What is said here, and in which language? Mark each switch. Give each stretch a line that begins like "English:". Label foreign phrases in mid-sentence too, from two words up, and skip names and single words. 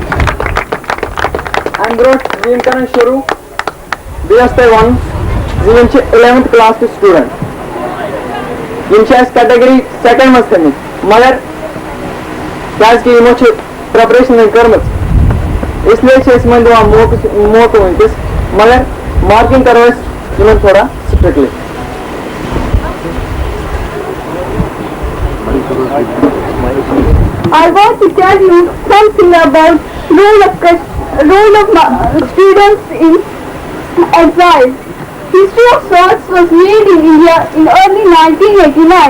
Kashmiri: اَمہِ برونٛٹھ زِ یِم کران شروٗع بیٚیہِ ٲس تۄہہِ وَنُن زِ یِم چھِ 11th کلاس کِس سٹوٗڈنٛٹ. یِم چھِ اَسہِ
English: category second
Kashmiri: منٛز تھٲمٕتۍ مگر کیازِ کہِ یِمو چھِ پریپریشن وۄنۍ کٔرمٕژ اسلیے چھِ أسۍ یِمن دِوان موقعہٕ وٕنکیٚس مگر مارکِنگ کرو أسۍ یِمن تھوڑا سٹرکٹلی.
English: I want to tell you something about role of students in exile. History of sorts was made in India in early 1989.